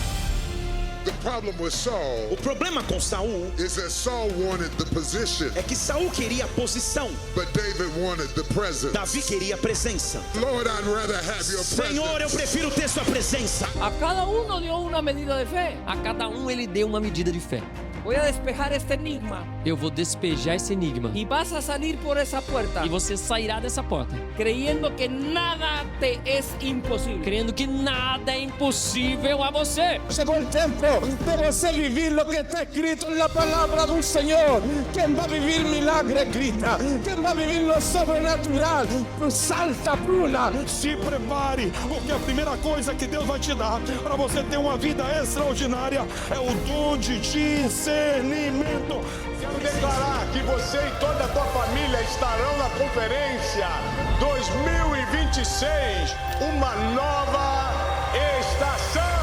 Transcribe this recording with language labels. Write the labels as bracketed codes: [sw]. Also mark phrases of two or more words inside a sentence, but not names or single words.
[pt] O problema com Saul é que Saul queria a posição, Davi queria a presença. Senhor, eu prefiro ter sua presença. [es] A cada um dio uma medida de fé. [pt] A cada um ele deu uma medida de fé. [es] Voy a despejar este enigma. [pt] Eu vou despejar esse enigma. [es] Y vas a salir por esa puerta. [pt] E você sairá dessa porta. [es] Creyendo que nada te es imposible. [pt] Crendo que nada é impossível a você. [es] Llegó el tiempo de você vivir lo que está escrito en la palabra del Señor. Quien va a vivir milagre grita. Quien va a vivir lo sobrenatural salta, [pt] pula. Se prepare, porque a primeira coisa que Deus vai te dar para você ter uma vida extraordinária é o dom de discernimento. Quero declarar que você e toda a tua família estarão na conferência 2026, uma nova estação.